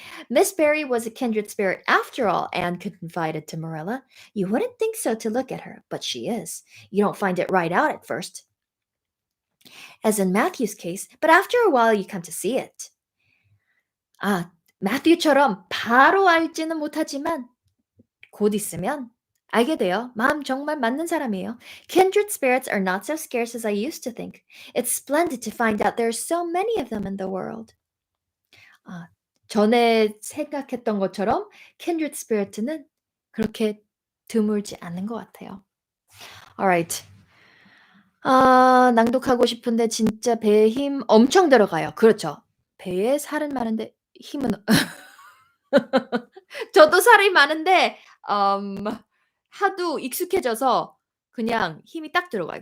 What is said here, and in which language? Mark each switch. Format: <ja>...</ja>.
<en>Miss Barry was a kindred spirit after all, Anne confided to Marilla. You wouldn't think so to look at her, but she is. You don't find it right out at first, as in Matthew's case, but after a while you come to see it.</en> <ko>Matthew처럼 바로 알지는 못하지만 곧 있으면 알게 돼요. 마음 정말 맞는 사람이에요.</ko> <en>Kindred spirits are not so scarce as I used to think. It's splendid to find out there are so many of them in the world.</en> <ko>전에 생각했던 것처럼 kindred spirit는 그렇게 드물지 않은 것 같아요.</ko> <en>Alright.</en> <ko>낭독하고 싶은데 진짜 배에 힘 엄청 들어가요. 그렇죠. 배에 살은 많은데 힘은 저도 살이 많은데 하도 익숙해져서 그냥 힘이 딱 들어가요.</ko>